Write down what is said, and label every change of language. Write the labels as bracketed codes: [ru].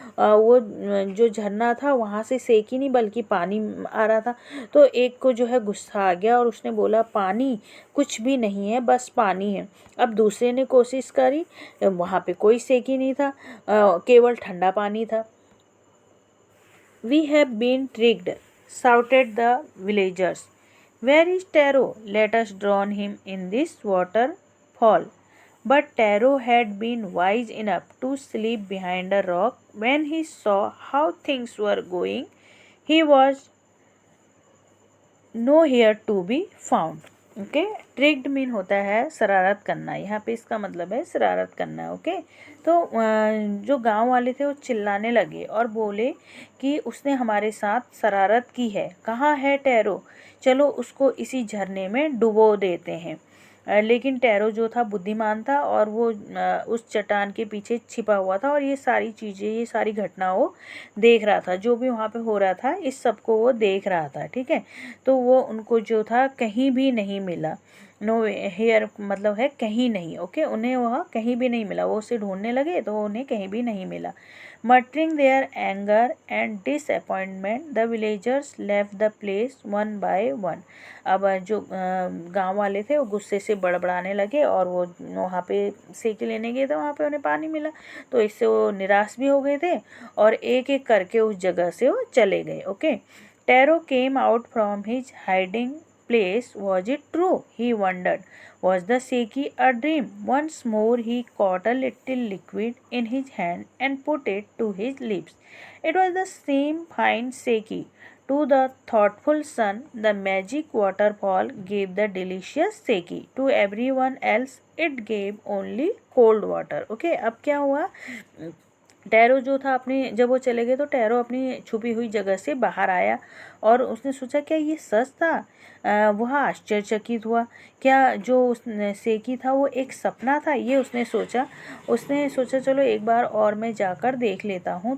[hi] वो जो झरना था वहाँ से सेकी नहीं बल्कि पानी आ रहा था। तो एक को जो है गुस्सा आ गया और उसने बोला, पानी कुछ भी नहीं है, बस पानी है। अब दूसरे ने कोशिश करी, वहाँ पे कोई सेकी नहीं था, केवल ठंडा पानी था। [en] We have been tricked, shouted the villagers. Where is Taro? Let us drown him in this waterfall. But Taro had been wise enough to sleep behind a rock. When he saw how things were going, he was nowhere to be found. [hi] Okay, tricked mean होता है शरारत करना, यहाँ पे इसका मतलब है शरारत करना। ओके, तो जो गांव वाले थे वो चिल्लाने लगे और बोले कि उसने हमारे साथ शरारत की है, कहाँ है टैरो, चलो उसको इसी झरने में डुबो देते हैं। लेकिन टैरो जो था बुद्धिमान था और वो उस चट्टान के पीछे छिपा हुआ था और ये सारी चीज़ें, ये सारी घटनाओं देख रहा था, जो भी वहाँ पे हो रहा था इस सब को वो देख रहा था, ठीक है। तो वो उनको जो था कहीं भी नहीं मिला, नो हेयर मतलब है कहीं नहीं। ओके, उन्हें वह कहीं भी नहीं मिला, वो उसे ढूंढने लगे तो उन्हें कहीं भी नहीं मिला। [en] Muttering their anger and disappointment, the villagers left the place one by one. [hi] अब जो गांव वाले थे वो गुस्से से बड़बड़ाने लगे और वो वहाँ पे सेक लेने गए थे, वहाँ पे उन्हें पानी मिला, तो इससे वो निराश भी हो गए थे और एक एक करके उस जगह से वो चले गए। [en] Okay, Taro came out from his hiding place. Was it true? He wondered. Was the seki a dream? Once more he caught a little liquid in his hand and put it to his lips. It was the same fine seki. To the thoughtful son, the magic waterfall gave the delicious seki. To everyone else, it gave only cold water. [hi] Okay, अब क्या हुआ, tarot जो था अपनी, जब वो चले गए तो टैरो अपनी छुपी हुई जगह से बाहर आया और उसने सोचा क्या ये सच था। वह आश्चर्यचकित हुआ, क्या जो उसने सेकी था वो एक सपना था, ये उसने सोचा चलो एक बार और मैं जाकर देख लेता हूँ।